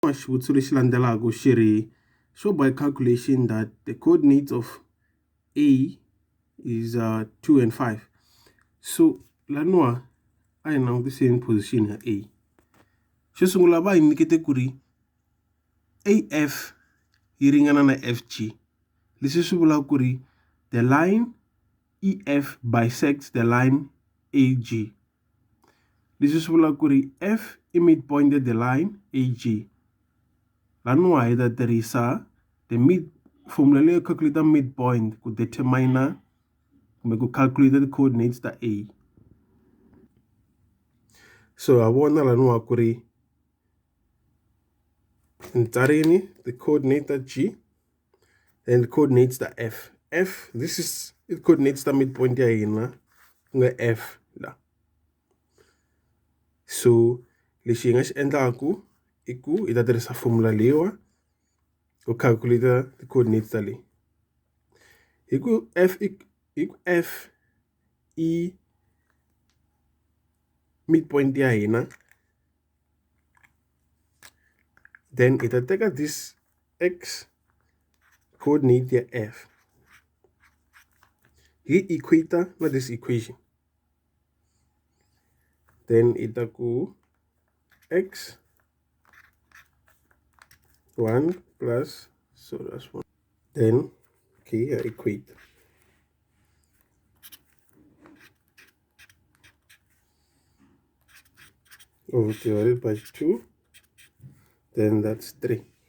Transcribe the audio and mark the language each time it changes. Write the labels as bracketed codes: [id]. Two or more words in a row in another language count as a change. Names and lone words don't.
[ts] xivutiso lexi landzelaka xi ri [en] show by calculation that the coordinates of A is 2 and 5. [ts] So laniwa a hi langutiseni position ya A. Xo sungula va hi nyikete ku ri AF yi ringana na FG. Leswi swi vulaka ku ri [en] the line EF bisects the line AG. [ts] Leswi swi vulaka ku ri F i [en] midpoint the line AG. [ts] Laniwa hi ta tirhisa formula leyo [en] calculate midpoint [ts] ku determine kumbe ku calculate [en] the coordinates [ts] ta A. So ha vona laniwa ku ri ntsareni [en] the coordinate [ts] ta G [en] and the coordinates [ts] ta F. [en] This is the coordinates [ts] ta midpoint ya hina ku nga F la. So lexi hi nga xi endlaku i ku hi ta tirhisa formula leyiwa ku [en] calculate the coordinates [ts] ta leyi. Hi ku F i midpoint ya hina, then hi ta teka [en] this x coordinate [ts] ya F hi equate na [en] this equation, then [ts] hi ta ku [en] x 1 plus, so that's 1, then okay, I equate. Divided by 2, then that's 3.